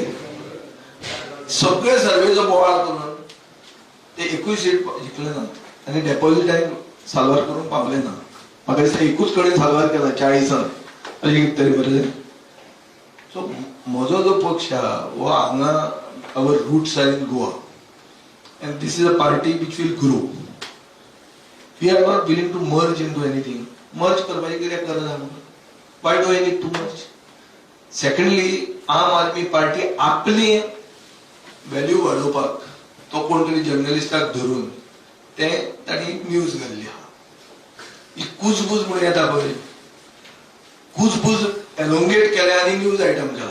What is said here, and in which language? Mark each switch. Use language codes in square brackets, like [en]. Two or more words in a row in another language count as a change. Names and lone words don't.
[kok] सगळे सर्वेचो बोवाळ करून ते 21 सीट जिखले ना आनी डेपॉझिटाक साल्वार करून पावले ना. म्हाका दिसता एकूच कडेन साल्वार केला 40 अशें कितें तरी बरें. सो म्हजो जो पक्ष आहा हो हांगा [en] our roots are in Goa and this is a party which will grow. we are not willing to merge in to anything. [kok] मर्ज करपाची कित्याक गरज आहा. [en] why do I need to merge. [kok] सेकंडली आम आदमी पार्टी आपली व्हॅल्यू वाडोवपाक तो कोण तरी जर्नलिस्टाक धरून ते ताणी न्यूज घाल्ली आहा. ही कुजबूज म्हणून येता पळय कुजबूज एलोंगेट केल्या आनी [en] news item [kok] केला.